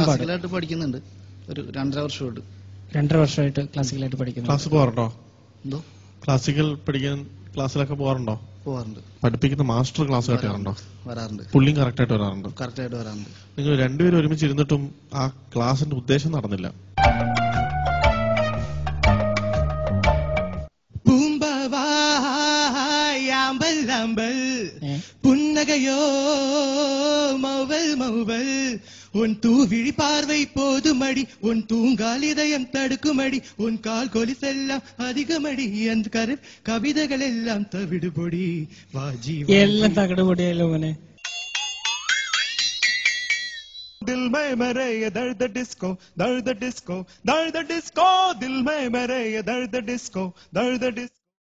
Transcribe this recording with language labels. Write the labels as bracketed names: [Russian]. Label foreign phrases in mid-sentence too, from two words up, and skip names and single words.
[Malayalam] ക്ലാസിക്കലായിട്ട് പഠിക്കുന്നുണ്ട്. ഒരു 2.5 വർഷമായിട്ട്. 2.5 വർഷമായിട്ട് ക്ലാസിക്കലായിട്ട് പഠിക്കുന്നു. ക്ലാസ് പോകാറുണ്ടോ? എന്തോ ക്ലാസിക്കൽ പഠിക്കാൻ ക്ലാസ്സിലൊക്കെ പോകാറുണ്ടോ? പോവാറുണ്ട്. പഠിപ്പിക്കുന്ന മാസ്റ്റർ ക്ലാസ് കേട്ടാറുണ്ടോ? വരാറുണ്ട്. പുള്ളിയും കറക്റ്റ് ആയിട്ട് വരാറുണ്ട്. കറക്റ്റായിട്ട് വരാറുണ്ട്. നിങ്ങൾ രണ്ടുപേരും ഒരുമിച്ചിരുന്നിട്ടും ആ ക്ലാസിന്റെ ഉദ്ദേശം നടന്നില്ല. [Tamil] புன்னகையோ மௌவல் மௌவல் உன் தூவிழி பார்வை போதுமடி உன் தூங்கால் இதயம் தடுக்குமடி உன் கால் கொலிசெல்லாம் அதிகமடி அந்த கவிதைகள் எல்லாம் தவிடுபொடி வாஜி [Malayalam] എല്ലാം തകടുപൊടിയല്ലോ മോനെ. [Hindi] दिल में मेरे ये दर्द डिस्को दर्द डिस्को दर्द डिस्को दिल में मेरे ये दर्द डिस्को दर्द डिस्को